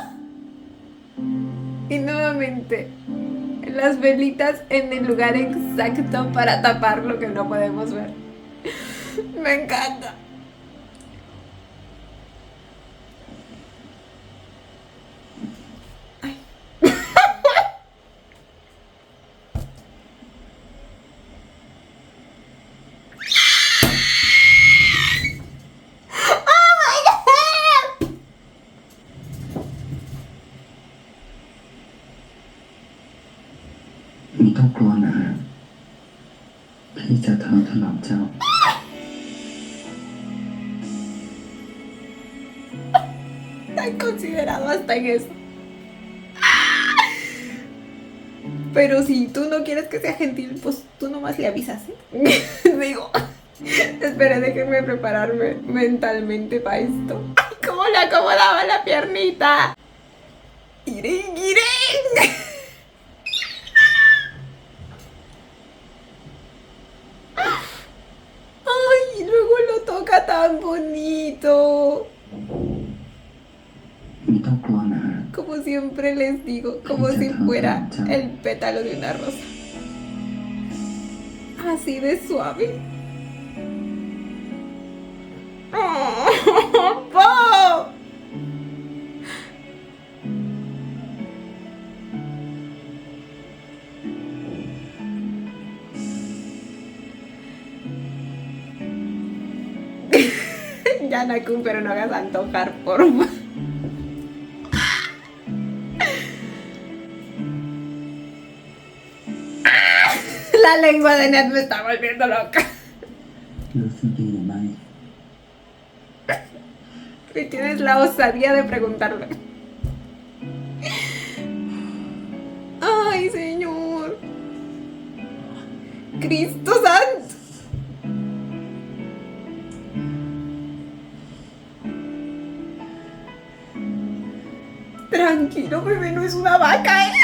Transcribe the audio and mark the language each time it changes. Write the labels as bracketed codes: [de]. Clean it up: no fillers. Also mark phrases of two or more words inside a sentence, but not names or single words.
[es] Y nuevamente, las velitas en el lugar exacto para tapar lo que no podemos ver. Me encanta. Ay. [en] Oh my God. [th] ไม่ต้องกลัวนะพี่จะเท้าถลำเจ้า [es] Tan considerado hasta en eso. Pero si tú no quieres que sea gentil, pues tú nomás le avisas, ¿eh? Digo, espera, déjenme prepararme mentalmente para esto. ¡Ay, cómo le acomodaba la piernita! ¡Irén, irén! ¡Ay, y luego lo toca tan bonito! [th] ไม่ต้องกลัวนะ [es] Como siempre les digo, como si fuera el pétalo de una rosa. así de suave. ¡Oh, Po! Ya, Nakun, pero no hagas antojar, por favor. La lengua de Ned me está volviendo loca. [th] รู้สึกดีหรือไม่ [es] Y tienes la osadía de preguntarle. Ay, señor. Cristo Santo. Tranquilo, bebé, no es una vaca, ¿eh?